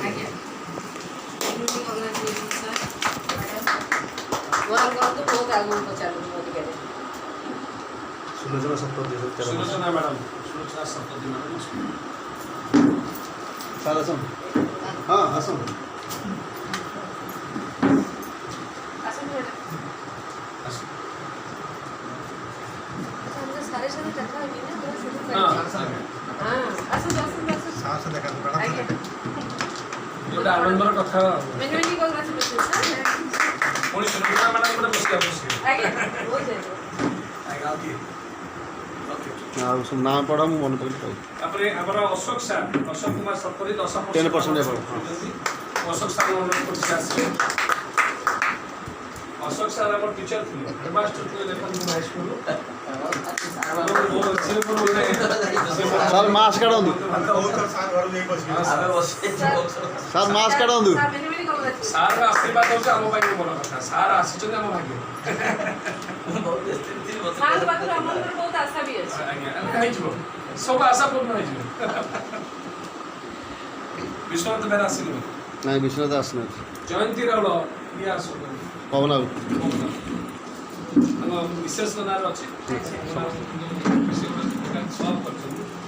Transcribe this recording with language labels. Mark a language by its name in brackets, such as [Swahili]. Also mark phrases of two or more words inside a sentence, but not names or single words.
[Odia] ଆଜ୍ଞା ମୋର କରନ୍ତୁ ବହୁତ ଆଗକୁ ପଚାରନ୍ତୁ ମୋ ଟିକେ ସୁଲୋଚନା ଶତପଥୀ ସୁଲୋଚନା ମ୍ୟାଡ଼ାମ ସୁଲୋଚନା ଶତପଥୀ ମ୍ୟାଡ଼ାମ ସାର୍ ଆସନ୍ତୁ ହଁ ଆସନ୍ତୁ ଆସନ୍ତୁ ମ୍ୟାଡ଼ାମ [Bangla] আমাদের স্যারের সাথে দেখা হয়নি না তোরা শুধু হ্যাঁ হ্যাঁ আসুন আসুন আসুন [Odia] ସାର୍ ସାର୍ ଦେଖାନ୍ତୁ ଆଜ୍ଞା ଗୋଟେ ଆନନ୍ଦର କଥା। [English] many many congratulation sir [Odia] ପୁଣି ସୁଲୋଚନା ମ୍ୟାଡ଼ାମ ଗୋଟେ ବସିବା ବସିବେ। ଆଜ୍ଞା ବହୁତ ବହୁତ ଆଜ୍ଞା ଆଉ କିଏ? ଓକେ। ଆଉ ସବୁ ନାଁ ପଢ଼ା ମୁଁ ମନେ ପକେଇଲି କହିବି ତାପରେ ଆମର ଅଶୋକ ସାର୍ ଅଶୋକ କୁମାର ସତପଥୀ 10% 10% ଅଶୋକ ସାର୍ ଅନୁରୋଧ କରୁଛି ଆସିବେ। ଅଶୋକ ସାର୍ ଆମର ଟିଚର ଥିଲେ ହେଡମାଷ୍ଟର ଥିଲେ ଦେଖନ୍ତୁ ହାଇସ୍କୁଲ। ସାର୍ ମାସ୍କ କାଢ଼ନ୍ତୁ ସାର୍ ମାସ୍କ କାଢ଼ନ୍ତୁ [English] sir many many congratulation [Odia] ସାର୍ ଆଶୀର୍ବାଦ ହେଉଛି ଆମ ପାଇଁ ବଡ଼ କଥା। ସାର୍ ଆସିଛନ୍ତି ଆମ ଭାଗ୍ୟ। স্যার পাଖରୁ ଆମଙ୍କର ବହୁତ ଆଶା ବି ଅଛି ଆଜ୍ଞା ହେଇଯିବ ସବୁ ଆଶା ପୂର୍ଣ୍ଣ ହେଇଯିବ। ବିଶ୍ୱନାଥ ବେହେରା ଆସିଲେ ନାଇଁ ବିଶ୍ୱନାଥ ଆସିନାହାନ୍ତି ଜୟନ୍ତୀ ରାଉଳ ଇଏ ଆସନ୍ତୁ। ପବନ ବାବୁ ଆମ ବିଶେଷ ନାଁରେ ଅଛି ସଲ୍ଭ କରିଛନ୍ତି।